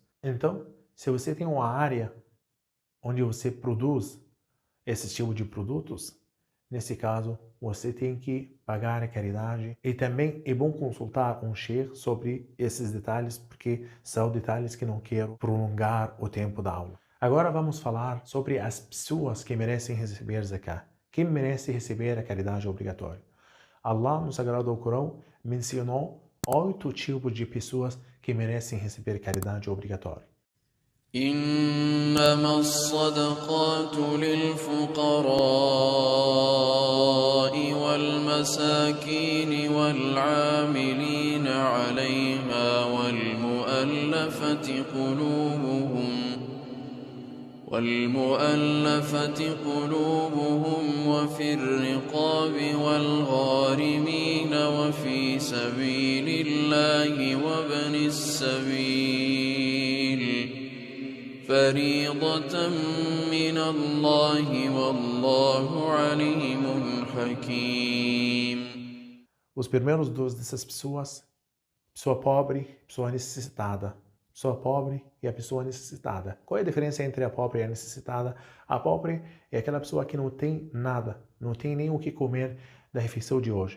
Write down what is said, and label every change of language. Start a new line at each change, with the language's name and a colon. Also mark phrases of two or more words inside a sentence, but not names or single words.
Portuguese: Então, se você tem uma área onde você produz esse tipo de produtos, nesse caso, você tem que pagar a caridade e também é bom consultar um sheikh sobre esses detalhes, porque são detalhes que não quero prolongar o tempo da aula. Agora vamos falar sobre as pessoas que merecem receber zakat. Quem merece receber a caridade obrigatória? Allah, no Sagrado Corão, mencionou 8 tipos de pessoas que merecem receber caridade obrigatória.
Arabic: إنما الصدقات للفقراء والمساكين والعاملين عليها والمؤلفة قلوبهم وفي الرقاب والغارمين وفي سبيل الله وابن السبيل فريضة من الله والله عليم حكيم.
Portuguese: Os primeiros dois dessas pessoas, pessoa pobre, pessoa necessitada. Pessoa pobre e a pessoa necessitada. Qual é a diferença entre a pobre e a necessitada? A pobre é aquela pessoa que não tem nada, não tem nem o que comer da refeição de hoje.